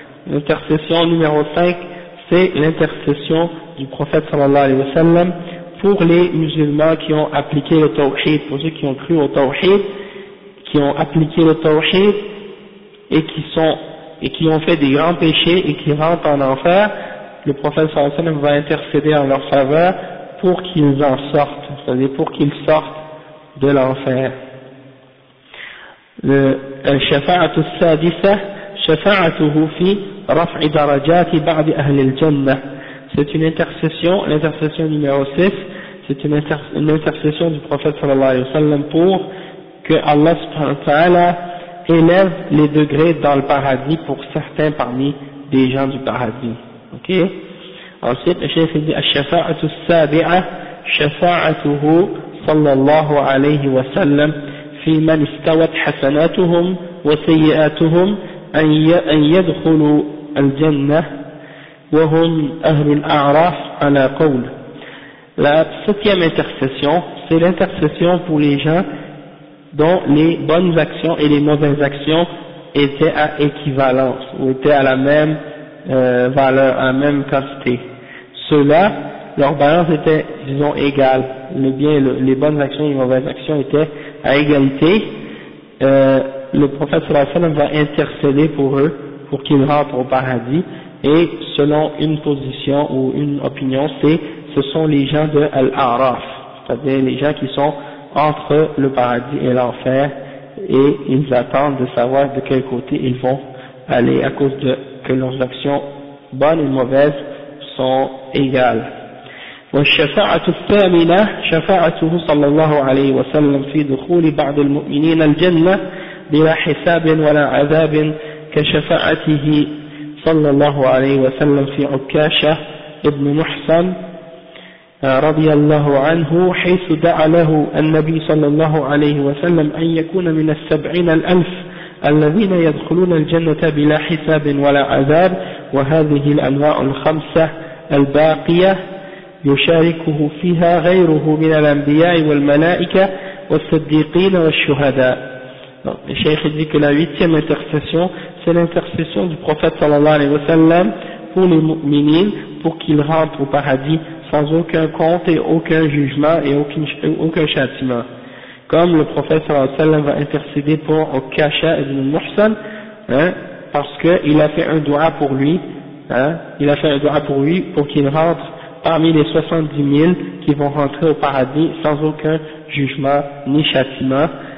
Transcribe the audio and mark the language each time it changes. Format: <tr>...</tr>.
<fr>L'intercession numéro 5, c'est l'intercession du prophète sallallahu alayhi wa sallam pour les musulmans qui ont appliqué le tawhid, pour ceux qui ont cru au tawhid, qui ont appliqué le tawhid et qui ont fait des grands péchés et qui rentrent en enfer. Le prophète sallallahu alayhi wa sallam va intercéder en leur faveur pour qu'ils en sortent, c'est-à-dire pour qu'ils sortent de l'enfer.</fr> <ar>الشفاعة السادسة شفاعته في رفع درجات بعض أهل الجنة.</ar> <fr>C'est une intercession, l'intercession numéro 6, c'est une intercession du prophète sallallahu alayhi wa sallam pour que Allah subhanahu wa ta'ala élève les degrés dans le paradis pour certains parmi des gens du paradis. Ok? Ensuite, le cheikh dit</fr> <ar>الشفاعة السابعة شفاعته صلى الله عليه وسلم في من استوت حسناتهم وسيئاتهم أن يدخلوا الجنة وهم أهل الأعراف على قول.</ar> <fr>La septième intercession, c'est l'intercession pour les gens dont les bonnes actions et les mauvaises actions étaient à équivalence, ou étaient à la même valeur, à la même quantité. Ceux-là, leur balance était, disons, égale. Les bonnes actions et les mauvaises actions étaient à égalité. Le prophète sallallahu alayhi wa sallam va intercéder pour eux, pour qu'ils rentrent au paradis, et selon une position ou une opinion, ce sont les gens de Al-A'raf, c'est-à-dire les gens qui sont entre le paradis et l'enfer, et ils attendent de savoir de quel côté ils vont aller à cause de que leurs actions bonnes et mauvaises sont égales.</fr> <ar>والشفاعة الثامنة شفاعته صلى الله عليه وسلم في دخول بعض المؤمنين الجنة بلا حساب ولا عذاب كشفاعته صلى الله عليه وسلم في عكاشة ابن محصن رضي الله عنه حيث دعا له النبي صلى الله عليه وسلم أن يكون من 70,000 الذين يدخلون الجنة بلا حساب ولا عذاب وهذه الأنواع الخمسة الباقية يشاركه فيها غيره من الأنبياء والملائكة والصديقين والشهداء.</ar> <fr>Le cheikh dit que la huitième intercession, c'est l'intercession du prophète sallallahu alayhi wa sallam pour les mu'minines, pour qu'ils rentrent au paradis sans aucun compte et aucun jugement et aucun châtiment. Comme le prophète sallallahu alayhi wa sallam va intercéder pour Ukasha ibn Muhsan, parce qu'il a fait un dua pour lui, il a fait un dua pour lui pour qu'il rentre parmi les 70 000 qui vont rentrer au paradis sans aucun jugement ni châtiment.</fr>